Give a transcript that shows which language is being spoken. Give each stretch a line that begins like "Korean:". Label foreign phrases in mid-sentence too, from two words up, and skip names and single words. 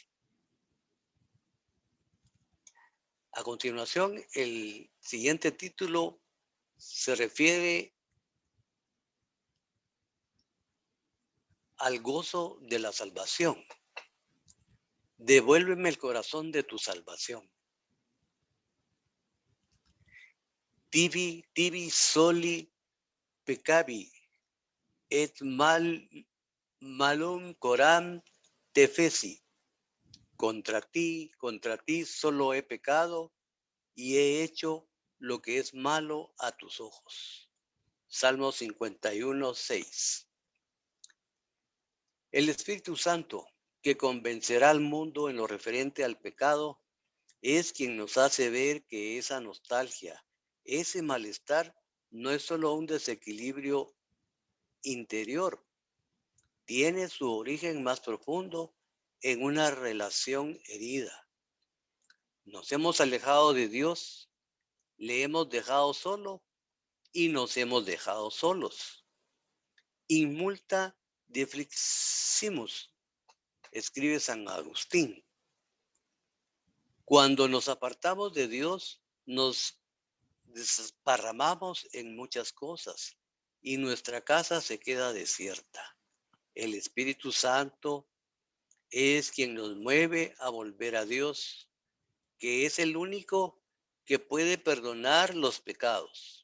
Spanish: A continuación, el siguiente título se refiere al gozo de la salvación. Devuélveme el corazón de tu salvación.
Latin: Tibi soli peccavi et malum coram te feci.
Spanish: Contra ti solo he pecado y he hecho lo que es malo a tus ojos. Salmo 51:6. El Espíritu Santo, que convencerá al mundo en lo referente al pecado, es quien nos hace ver que esa nostalgia, ese malestar, no es solo un desequilibrio interior, tiene su origen más profundo en una relación herida. Nos hemos alejado de Dios, le hemos dejado solo y nos hemos dejado solos.
Latin: In multa defliximus,
Spanish: escribe San Agustín. Cuando nos apartamos de Dios, nos desparramamos en muchas cosas y nuestra casa se queda desierta. El Espíritu Santo es quien nos mueve a volver a Dios, que es el único que puede perdonar los pecados.